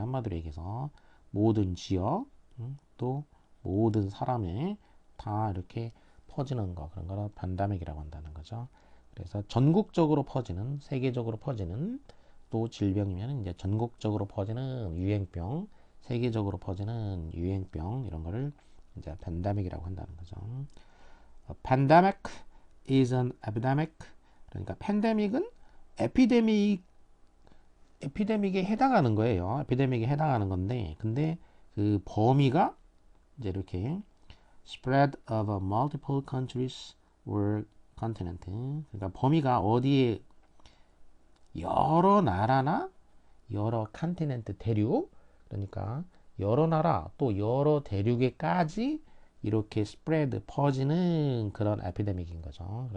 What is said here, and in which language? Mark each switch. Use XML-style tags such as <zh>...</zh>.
<ko>한마디로 얘기해서 모든 지역 또 모든 사람에 다 이렇게 퍼지는 거 그런 거를 팬데믹이라고 한다는 거죠. 그래서 전국적으로 퍼지는 세계적으로 퍼지는 또 질병이면 이제 전국적으로 퍼지는 유행병 세계적으로 퍼지는 유행병 이런 거를 이제 팬데믹이라고 한다는 거죠.</ko> <en>pandemic is an epidemic.</en> <ko>그러니까 팬데믹은 에피데믹에 해당하는 거예요. 에피데믹에 해당하는 건데, 근데 그 범위가 이제 이렇게</ko> <en>spread over multiple countries or continent.</en> <ko>그러니까 범위가 어디에 여러 나라나 여러 컨티넨트 대륙 그러니까 여러 나라 또 여러 대륙에까지 이렇게 스프레드 퍼지는 그런 에피데믹인 거죠.</ko>